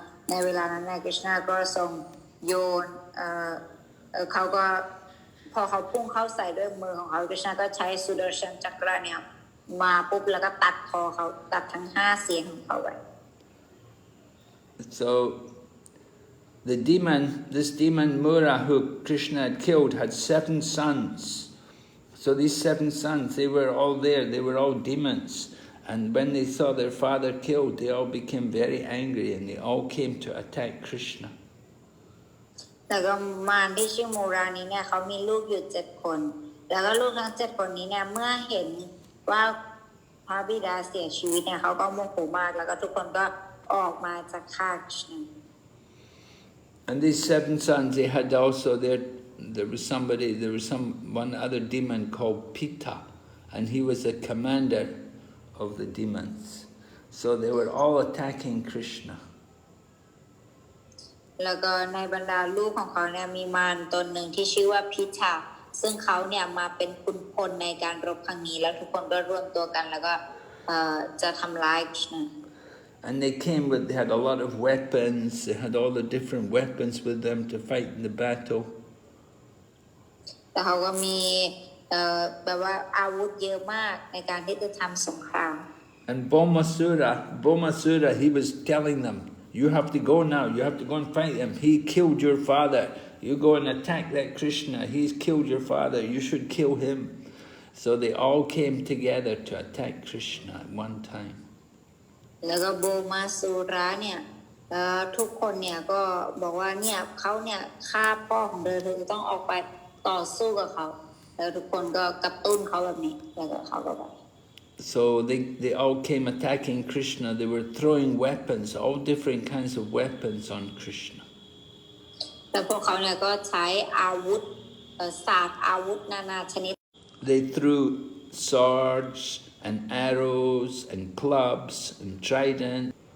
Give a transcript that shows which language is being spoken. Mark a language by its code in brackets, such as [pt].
[th] ในเวลานั้นคริชนาก็ทรงโยนเขาก็พอเขาพุ่งเข้าใส่ด้วยมือของเขาคริชนาก็ใช้สุดาชันจักรเนี่ยมาปุ๊บแล้วก็ตัดคอเขาตัดทั้ง5 เสียงของเขาไว้ [en] So this demon Mura who Krishna had killed had 7 sons. So these 7 sons, they were all there, they were all demons. And when they saw their father killed, they all became very angry and they all came to attack Krishna. [th] แต่ก็มารที่ชื่อมูรานี้เนี่ยเขามีลูกอยู่7 คนแล้วก็ลูกทั้ง7 คนนี้เนี่ยเมื่อเห็นว่าพระบิดาเสียชีวิตเนี่ยเขาก็โมโหมากแล้วก็ทุกคนก็ออกมาจากฆ่าคริชนา [en] And these 7 sons, they had also there was one other demon called Pitta, and he was the commander of the demons. So they were all attacking Krishna. [th] แล้วก็ในบรรดาลูกของเขาเนี่ยมีมารตนหนึ่งที่ชื่อว่าพิชาซึ่งเขาเนี่ยมาเป็นขุนพลในการรบครั้งนี้แล้วทุกคนก็รวมตัวกันแล้วก็จะทำร้ายคริชนา [en] And they had a lot of weapons, they had all the different weapons with them to fight in the battle. [th] แต่เขาก็มีแบบว่าอาวุธเยอะมากในการที่จะทำสงคราม [en] And Bhaumāsura, he was telling them, you have to go now, you have to go and fight him. He killed your father. You go and attack that Krishna. He's killed your father. You should kill him. So they all came together to attack Krishna at one time. [th] แล้วก็โบมาสุราเนี่ยทุกคนเนี่ยก็บอกว่าเนี่ยเขาเนี่ยฆ่าพ่อของเธอจะต้องออกไปต่อสู้กับเขาแล้วทุกคนก็กระตุ้นเขาแบบนี้แล้วก็เขาก็แบบ [en] So they all came attacking Krishna. They were throwing weapons, all different kinds of weapons on Krishna. [th] แต่พวกเขาเนี่ยก็ใช้อาวุธศาสตร์อาวุธนานาชนิด [en] they threw swords and arrows and clubs and trident.